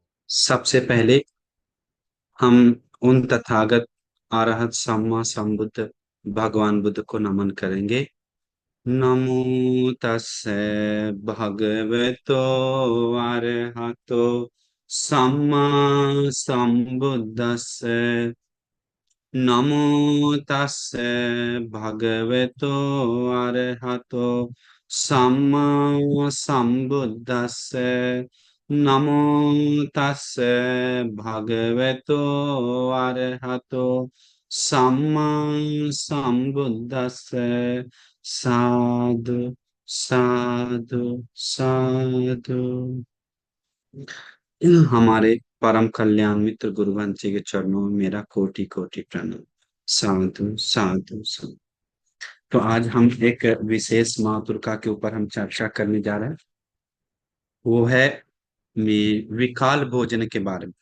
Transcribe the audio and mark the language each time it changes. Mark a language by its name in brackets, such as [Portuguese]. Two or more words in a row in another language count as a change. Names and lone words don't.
[Hindi] सबसे पहले हम उन तथागत अरहत सम्मा संबुद्ध भगवान बुद्ध को नमन करेंगे। [Pali] नमो तस्से भगवतो अरहतो सम्मा संबुद्दस्से। नमो तस्से भगवतो अरहतो सम्मा संबुद्दस्से। नमो तस्से भगवतो अरहतो सम्मा संबुद्दस्से। साधु साधु साधु। [Hindi] हमारे परम कल्याण मित्र गुरुवंश जी के चरणों में मेरा कोटि कोटि प्रणाम। [Pali] साधु साधु साधु। [Hindi] तो आज हम एक विशेष माँ दुर्गा के ऊपर हम चर्चा करने जा रहे हैं। वो है विकाल भोजन के बारे में।